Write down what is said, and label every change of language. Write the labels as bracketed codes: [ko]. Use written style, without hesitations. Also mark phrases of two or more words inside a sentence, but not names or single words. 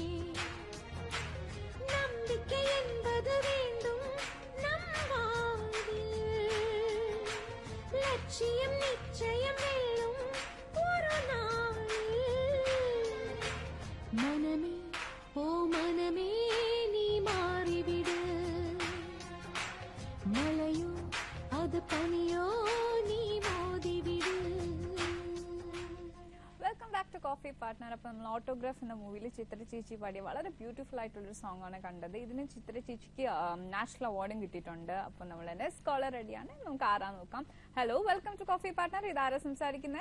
[ta] நம்பிக்கை என்பது வேண்டும் நம் வாழ்வில் லட்சியம் நிச்சயம் வெல்லும் ஒரு நாளில் மனமே ஓ மனமே நீ மாறிவிடு மலையோ அது பனியோ நீ மோதிவிடு. [en] Welcome back to Coffee Partner. [ml] അപ്പൊ നമ്മൾ ഓട്ടോഗ്രാഫ് എന്ന മൂവിയിൽ ചിത്ര ചേച്ചി പാടിയ വളരെ ബ്യൂട്ടിഫുൾ ആയിട്ടുള്ളൊരു സോങ് ആണ് കണ്ടത്. ഇതിന് ചിത്ര ചേച്ചിക്ക് നാഷണൽ അവാർഡും കിട്ടിയിട്ടുണ്ട്. അപ്പൊ നമ്മൾ [en] next caller [ml] റെഡിയാണ്, നമുക്ക് ആരാ നോക്കാം. [en] Hello, welcome to Coffee Partner. [ml] ഇത് ആരാ സംസാരിക്കുന്നേ?